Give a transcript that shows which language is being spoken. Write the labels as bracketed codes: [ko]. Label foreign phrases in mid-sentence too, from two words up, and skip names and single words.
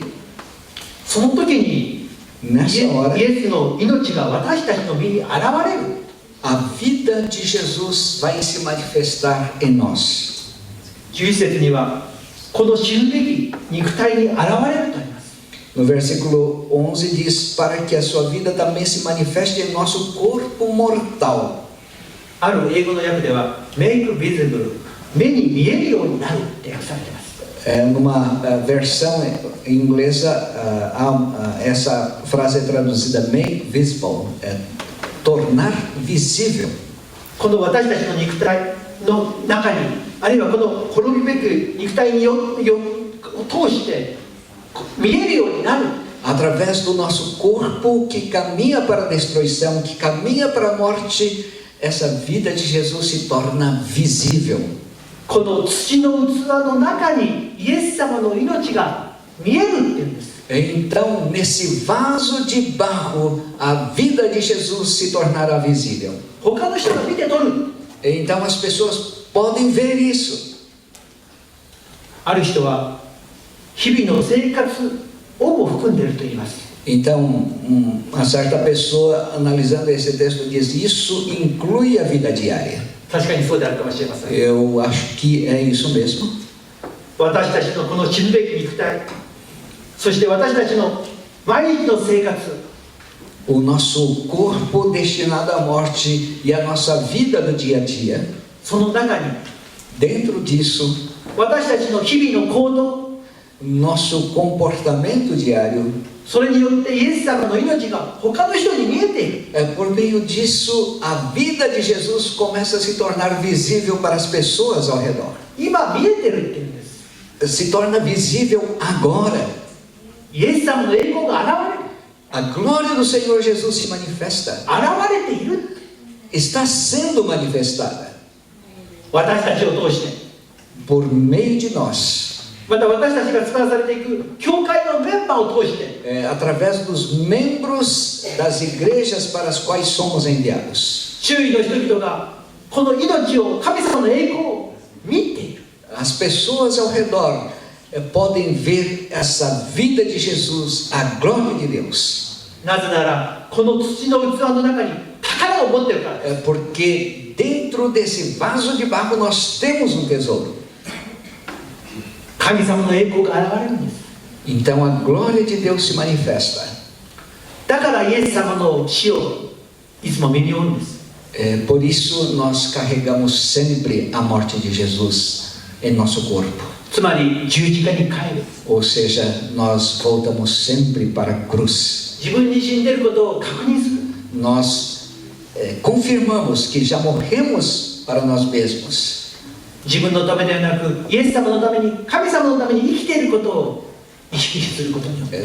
[ja] その時に [pt] Nessa hora, [ja] イエスの命が私たちの身に現れる。 [pt] a vida de Jesus vai se manifestar em nós. [ja] 11節にはこの死ぬべき肉体に現れるとあります。 [pt] No versículo 11 diz: para que a sua vida também se manifeste em nosso corpo mortal. [ja] ある英語の訳では [en] 「make visible」 [ja] 目に見えるようになるって訳されています。 [pt] Numa versão inglesa, essa frase é traduzida [en] make visible, [pt] tornar visível. [ja] この私たちの肉体の中に、あるいはこの滅びべく肉体を通して見えるようになる。 [pt] Através do nosso corpo que caminha para a destruição, que caminha para a morte, essa vida de Jesus se torna visível. [ja] この土の器の中にイエス様の命が見えるっていうんです。 [pt] Então, nesse vaso de barro, a vida de Jesus se tornará visível. [ja] 他の人が見て取る。 [pt] Então, as pessoas podem ver isso. [ja] ある人は日々の生活をも含んでいると言います。 [pt] Então, uma certa pessoa, analisando esse texto, diz: isso inclui a vida diária. [ja] 確かにそうであるかもしれません。 [pt] Eu acho que é isso mesmo. [ja] 私たちのこの死ぬべき肉体、そして私たちの毎日の生活、 [pt] O nosso corpo destinado à morte e a nossa vida do dia a dia, [ja] その中に [pt] dentro disso, [ja] 私たちの日々の行動、 [pt] nosso comportamento diário, [ja] それによってイエス様の命が他の人に見えている。 [pt] por meio disso, a vida de Jesus começa a se tornar visível para as pessoas ao redor. [ja] 今見えてるっていうんです。 [pt] Se torna visível agora. [ja] イエス様の栄光が現れる。 [pt] A glória do Senhor Jesus se manifesta. [ja] 現れている。 [pt] Está sendo manifestada [ja] 私たちを通して、 [pt] por meio de nós. [ja] また私たちが使わされていく教会のメンバーを通して、 [pt] Através dos membros das igrejas para as quais somos enviados. [ja] 周囲の人々がこの命を、神様の栄光を見ている。 [pt] As pessoas ao redor podem ver essa vida de Jesus, a glória de Deus. [ja] なぜならこの土の器の中に宝を持っているからです。 [pt] Porque dentro desse vaso de barro nós temos um tesouro. [ja] 神様の栄光が現れるんです。 [pt] Então a glória de Deus se manifesta. [ja] だからイエス様の死をいつも見におるんです。 [pt] Por isso nós carregamos sempre a morte de Jesus em nosso corpo. [ja] つまり十字架に帰る。 [pt] Ou seja, nós voltamos sempre para a cruz. [ja] 自分に死んでいることを確認する。 [pt] Nós confirmamos que já morremos para nós mesmos. [ja] 自分のためではなくイエス様のために、神様のために生きていることを意識することによって、